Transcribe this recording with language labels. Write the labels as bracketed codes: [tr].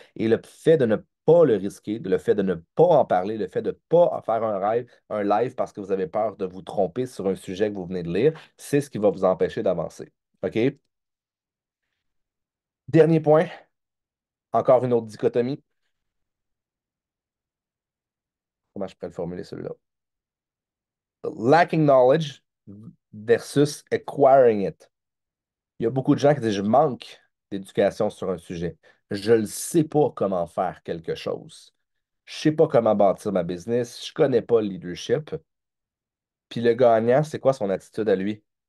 [fr] Et le fait de ne pas le risquer, le fait de ne pas en parler, le fait de ne pas faire un live parce que vous avez peur de vous tromper sur un sujet que vous venez de lire, c'est ce qui va vous empêcher d'avancer. OK? Dernier point, encore une autre dichotomie. Comment je pourrais le formuler celui-là? [en] Lacking knowledge versus acquiring it. [fr] Il y a beaucoup de gens qui disent je manque d'éducation sur un sujet. Je ne sais pas comment faire quelque chose. Je ne sais pas comment bâtir ma business. Je ne connais pas le leadership. Puis le gagnant, c'est quoi son attitude à lui?